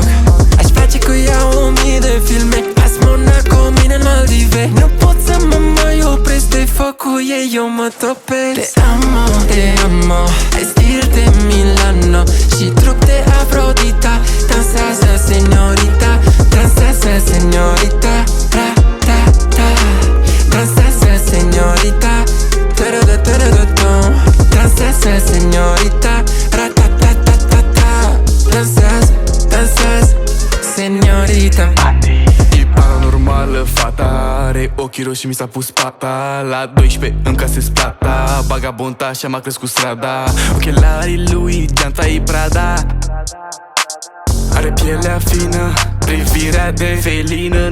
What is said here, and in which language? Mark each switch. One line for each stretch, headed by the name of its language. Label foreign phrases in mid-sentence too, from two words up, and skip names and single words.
Romanian: Aș face cu ea 1000 de filme, azi Monaco, mine în Maldive. Nu pot să mă mai opresc de foc cu ei, eu mă topesc.
Spanish: Te amo,
Romanian: ai stil de Milano și trup de Afrodita. Dansează, señorita, dansează, señorita, ra-ta-ta. Dansează, señorita, ta-ra-da-ta-ra-da-dum. Dansează, señorita, ra-ta-ta-ta-ta-ta. Dansează, dansează, señorita. E paranormală fata, are ochii roșii, mi s-a pus pata. La 12 încă se splata, vagabonta așa m-a crescut strada. Ochelarii lui, geanta e Prada. Are pielea fină, privirea de felină.